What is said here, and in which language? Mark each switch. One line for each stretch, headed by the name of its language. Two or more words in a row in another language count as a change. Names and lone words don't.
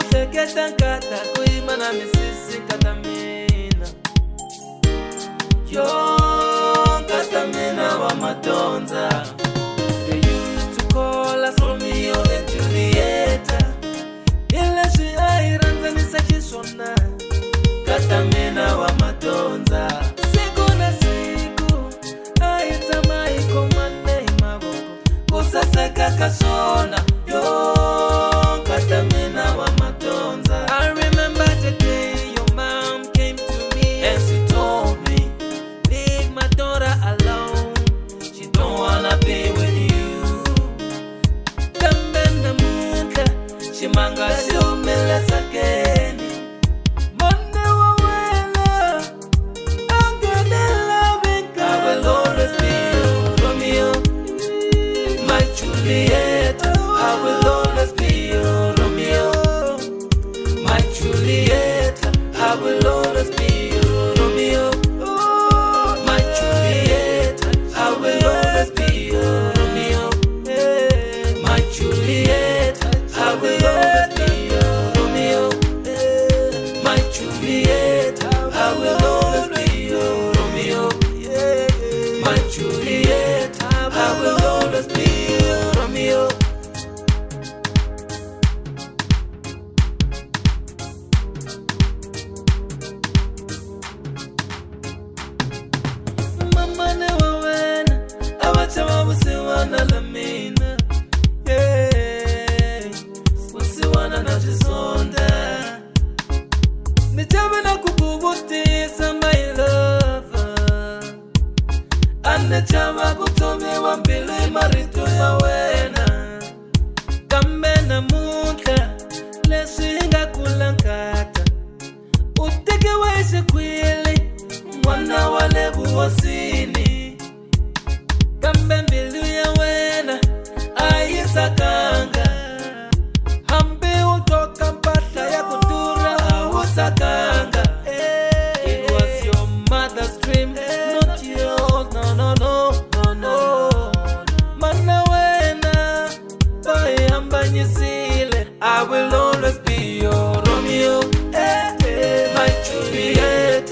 Tsonga: hleketa nkata ku yima na misisi nkata mina. Yo nkata mina wa madyondza.
English: They used to call us Romeo and Juliet.
Tsonga: Ileswi a hi rhandzanisa xiswona. Nkata mina wa madyondza. Siku na siku a hi tshama hi khomane hi mavoko ku saseka ka swona. Yo nkata mina wa madyondza.
English: I remember the day your mom came to me and she told me, leave my daughter alone, she don't wanna be with you.
Tsonga: Kambe namuntlha ximanga xi humile sakeni. Mone wa wena a nga ni lavi nkarhi.
English: I will always be your Romeo, my Juliet. I will always be your Romeo, my Juliet. I will always be your Romeo, my Juliet. I will always be your Romeo, my Juliet. I will always be your Romeo, my Juliet. I will always be your Romeo, my Juliet. I will always be your Romeo.
Tsonga: Mama ne wa wena a va chava vusiwana la mina. Yeah, vusiwana na xisonda. Ni chava na ku ku vutisa
English: my lover.
Tsonga: A ni chava ku thomiwa mbilu hi marito ya wena. Kambe namuntlha leswi hi nga kula nkata. U tekiwe hi xikwili n'wana wa le vuhosini. Kambe mbilu ya wena a yi tsakanga. Hambi u toka mpahla ya ku durha a wu tsakanga.
English: It was your mother's dream, not yours. No, no, no, no, no.
Tsonga: Mana wena boy hambanyisile.
English: I will always be your Romeo, my Juliet.